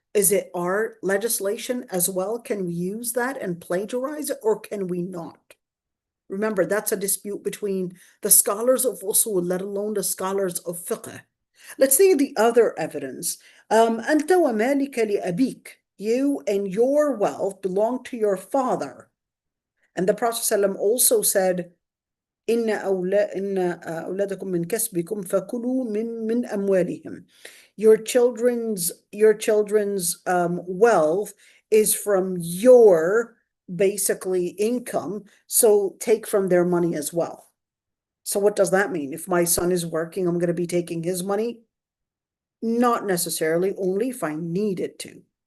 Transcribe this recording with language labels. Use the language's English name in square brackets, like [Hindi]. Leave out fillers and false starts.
[English] Is it our legislation as well? Can we use that and plagiarize it, or can we not? Remember, that's a dispute between the scholars of usul, let alone the scholars of fiqh. Let's see the other evidence. [Arabic] أنت ومالك لأبيك. [English] You and your wealth belong to your father. And the Prophet ﷺ also said, [Arabic] إن أولادكم من كسبكم فكلوا من أموالهم. [English] Your children's wealth is from your basically income, so take from their money as well. So what does that mean? If my son is working, I'm going to be taking his money? Not necessarily, only if I needed to.